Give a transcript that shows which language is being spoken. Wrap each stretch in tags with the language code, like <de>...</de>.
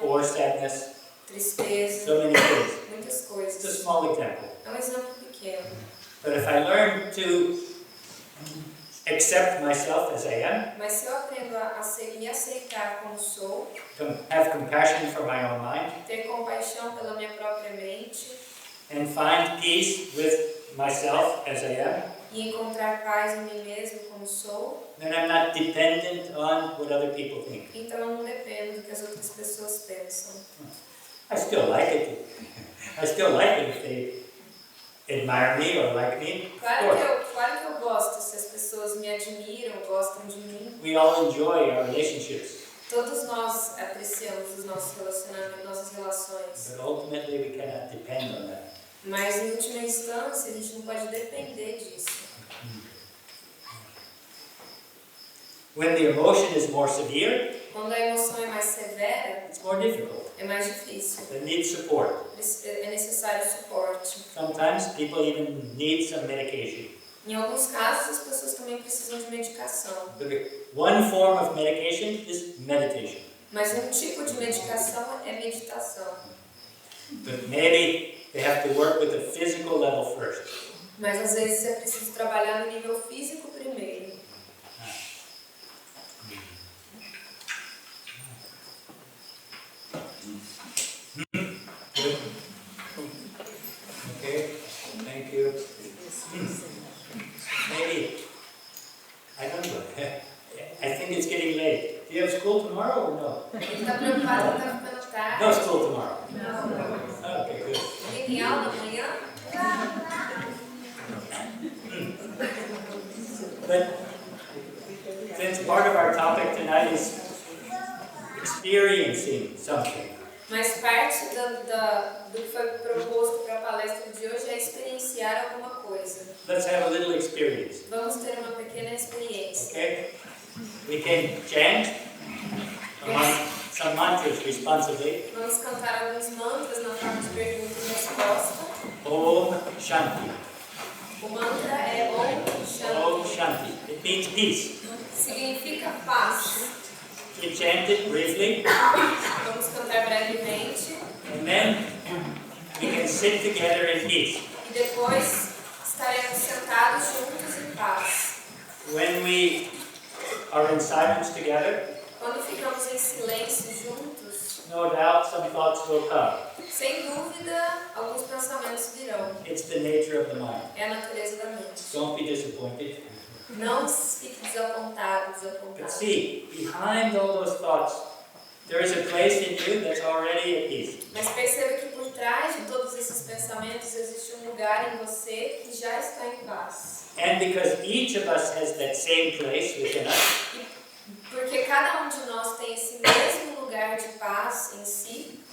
<en>or sadness.</en> <pt>tristeza,</pt> <en>So many things.</en> <pt>muitas</pt> <en>It's a</en> <pt>coisas.</pt> <en>small example.</en> <pt>É um exemplo pequeno.</pt> <en>But if I learn to accept myself as I am,</en> <pt>Mas se eu aprendo a me aceitar como sou,</pt> <en>have compassion for my own mind,</en> <pt>ter compaixão pela minha própria mente</pt> <en>and find peace with myself as I am,</en> <pt>e encontrar paz em mim mesmo como sou,</pt> <en>then I'm not dependent on what other people think.</en> <pt>então eu não dependo do que as outras pessoas pensam.</pt> <en>I still like it. I still like it if they admire me or like me. Of course.</en> <pt>Claro que eu gosto se as pessoas me admiram, gostam de mim.</pt> <en>We all enjoy our relationships,</en> <pt>Todos nós apreciamos os nossos relacionamentos, nossas relações.</pt> <en>but ultimately we cannot depend on that.</en> <pt>Mas em última instância a gente não pode depender disso.</pt> <en>When the emotion is more severe,</en> <pt>Quando a emoção é mais severa,</pt> <en>it's more difficult.</en> <pt>é mais difícil.</pt> <en>They need support.</en> <pt>É necessário suporte.</pt> <en>Sometimes people even need some medication.</en> <pt>Em alguns casos, as pessoas também precisam de medicação.</pt> <en>But one form of medication is meditation.</en> <pt>Mas um tipo de medicação é meditação.</pt> <en>But maybe they have to work with the physical level first.</en> <pt>Mas às vezes é preciso trabalhar no nível físico primeiro.</pt> <en>Okay, thank you. Maybe, I don't know. I think it's getting late. Do you have school tomorrow or no?</en> <pt>Ele está preocupado que está ficando tarde.</pt> <en>No school tomorrow.</en> <pt>Não.</pt> <en>Okay, good.</en> <pt>Ele tem aula amanhã?</pt> <en>But since part of our topic tonight is experiencing something,</en> <pt>Mas parte do que foi proposto para a palestra de hoje é experienciar alguma coisa.</pt> <en>let's have a little experience.</en> <pt>Vamos ter uma pequena experiência.</pt> <en>Okay? We can chant some mantras responsibly.</en> <pt>Vamos cantar alguns mantras na forma de pergunta e resposta.</pt> <sa>Om Shanti.</sa> <pt>O mantra é Om Shanti.</pt> <en>Om Shanti. It means peace.</en> <pt>Significa paz.</pt> <en>You chant it briefly,</en> <pt>Vamos cantar brevemente</pt> <en>and then we can sit together in peace.</en> <pt>e depois estaremos sentados juntos em paz.</pt> <en>When we are in silence together,</en> <pt>Quando ficamos em silêncio juntos,</pt> <en>no doubt some thoughts will come.</en> <pt>sem dúvida, alguns pensamentos virão.</pt> <en>It's the nature of the mind.</en> <pt>É a natureza da mente.</pt> <en>Don't be disappointed.</en> <pt>Não fique desapontado,</pt> <en>But</en> <pt>desapontado.</pt> <en>see, behind all those thoughts, there is a place in you that's already at peace.</en> <pt>Mas perceba que por trás de todos esses pensamentos existe um lugar em você que já está em paz.</pt> <en>And because each of us has that same place within us,</en> <pt>Porque cada um de nós tem esse mesmo lugar de paz em si,</pt>